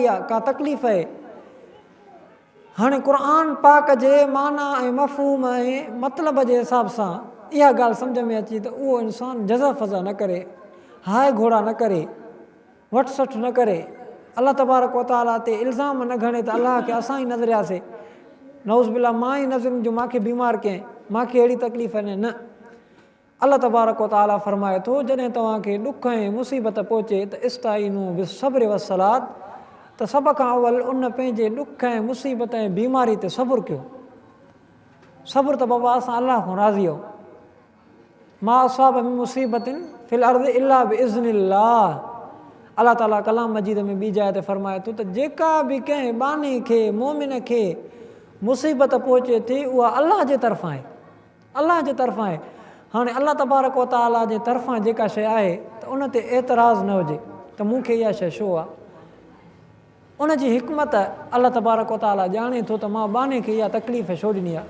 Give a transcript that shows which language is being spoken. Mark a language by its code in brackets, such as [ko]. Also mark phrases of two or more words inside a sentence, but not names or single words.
[sd] आहे, का तकलीफ़ आहे, हाणे क़ुर पाक जे माना ऐं मफ़हूम ऐं मतिलब जे हिसाब सां इहा ॻाल्हि सम्झ में अचे त उहो इंसानु जज़ा फज़ा न करे, हाय घोड़ा न करे, वठ सठ न करे, [ar] الله تبارك وتعالى [sd] ते इल्ज़ाम न घणे त अलाह खे असां ई नज़रियासीं, [ar] نعوذ بالله [sd] मां ई नज़रुनि जो मूंखे बीमार कयईं, मूंखे अहिड़ी तकलीफ़ न। [ar] الله تبارك وتعالى [sd] फ़रमाए थो, जॾहिं तव्हांखे ॾुख ऐं मुसीबत पहुचे त [ar] استعينوا بالصبر والصلاة, [sd] त सभ खां अवल उन पंहिंजे ॾुख ऐं मुसीबत ऐं बीमारी ते सब्र कयो। सब्र त बाबा असां अलाह खां राज़ी आहियूं। [ar] ما أصاب من مصيبة في الأرض إلا بإذن الله. الله تعالى [sd] कलाम मजीद में ॿी जाइ ते फ़रमाए थो त जेका बि कंहिं बाने खे, मोमिन खे मुसीबत पहुचे थी, उहा अलाह जे तरफ़ां आहे, अलाह जे तरफ़ां आहे। हाणे [ar] الله تبارك وتعالى [sd] जे तरफ़ां जेका शइ आहे त उन ते एतिराज़ न हुजे त मूंखे इहा शइ छो आहे, उन जी हिकमत [ar] الله تبارك وتعالى [sd] ॼाणे थो त मां बाने खे इहा तकलीफ़ छो ॾिनी आहे।